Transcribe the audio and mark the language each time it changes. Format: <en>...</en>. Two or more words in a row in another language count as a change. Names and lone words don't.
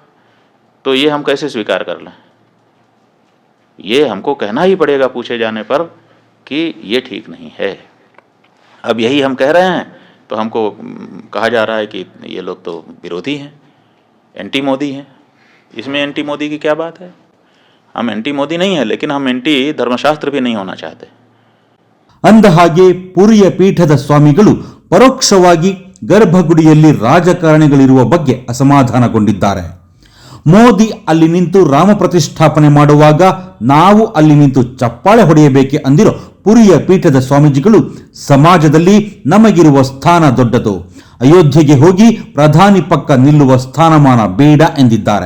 <hi>तो ये हम कैसे स्वीकार कर लें? ये हमको कहना ही पड़ेगा पूछे जाने पर कि ये ठीक नहीं है. अब यही हम कह रहे हैं तो हमको कहा जा रहा है कि ये लोग तो विरोधी हैं, एंटी मोदी हैं. इसमें एंटी मोदी की क्या बात है? हम एंटी मोदी नहीं है, लेकिन हम एंटी धर्मशास्त्र भी नहीं होना चाहते.</hi> <kn>ಅಂದ ಹಾಗೆ ಪುರಿಯ ಪೀಠದ ಸ್ವಾಮಿಗಳು ಪರೋಕ್ಷವಾಗಿ ಗರ್ಭಗುಡಿಯಲ್ಲಿ ರಾಜಕಾರಣಿಗಳಿರುವ ಬಗ್ಗೆ ಅಸಮಾಧಾನಗೊಂಡಿದ್ದಾರೆ. ಮೋದಿ ಅಲ್ಲಿ ನಿಂತು ರಾಮ ಪ್ರತಿಷ್ಠಾಪನೆ ಮಾಡುವಾಗ ನಾವು ಅಲ್ಲಿ ನಿಂತು ಚಪ್ಪಾಳೆ ಹೊಡೆಯಬೇಕೆ ಅಂದಿರೋ ಪುರಿಯ ಪೀಠದ ಸ್ವಾಮೀಜಿಗಳು ಸಮಾಜದಲ್ಲಿ ನಮಗಿರುವ ಸ್ಥಾನ ದೊಡ್ಡದು, ಅಯೋಧ್ಯೆಗೆ ಹೋಗಿ ಪ್ರಧಾನಿ ಪಕ್ಕ ನಿಲ್ಲುವ ಸ್ಥಾನಮಾನ ಬೇಡ ಎಂದಿದ್ದಾರೆ.</kn>